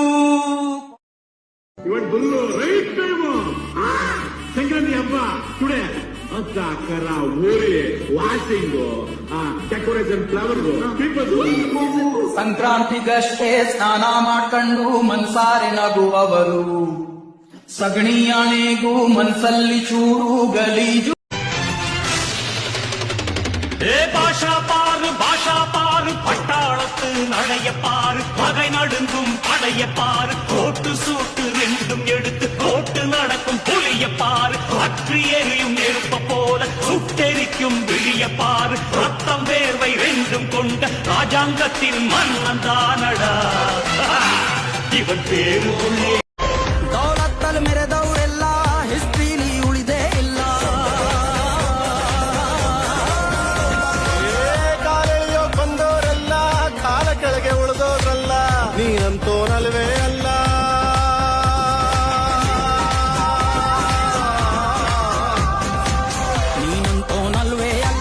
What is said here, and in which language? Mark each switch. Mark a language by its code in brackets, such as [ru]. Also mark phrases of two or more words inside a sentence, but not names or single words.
[kn] ಇವತ್ತು [en] right time [kn] ಸಂಕ್ರಾಂತಿ ಹಬ್ಬ ಟುಡೇ ಅಂತ ಕರ ಊರಿ [en] washing decoration flower [kn] ಸಂಕ್ರಾಂತಿಗಷ್ಟೇ ಸ್ನಾನ ಮಾಡ್ಕೊಂಡು ಮನ್ಸಾರೆ ನಗುವವರು, ಸಗಣಿಯಾಣೆಗೂ ಮನ್ಸಲ್ಲಿ ಚೂರು ಗಲೀಜು. [ta] பாரு பட்டாளத்து நடையப்பாரு, பகை நடுங்கும் படையப்பாரு, கோட்டு சூட்டு ரெண்டும் எடுத்து கோட்டு நடக்கும் புலியப்பாரு, அற்றி எரியும் நெருப்ப போல சுட்டெரிக்கும் விழியப்பாரு, ரத்தம் வேர்வை ரெண்டும் கொண்ட ராஜாங்கத்தின் மன்னன் தானடா இவன் பேரு. [kn] ದೌಲತ್ತಲ್ಲಿ ಮೆರೆದವರೆಲ್ಲ ಹಿಸ್ಟ್ರಿಲಿ ಉಳಿದೇ ಇಲ್ಲ. ಕಾಲೆಳೆಯೋ ಬಂದವರೆಲ್ಲ ಕಾಲ ಕೆಳಗೆ ಉಳಿದೋದ್ರಲ್ಲ, ನೀನಂತೋನಲ್ವೇ ಅಲ್ಲ. ನೀನಂತೋನಲ್ವೇ ಅಲ್ಲ,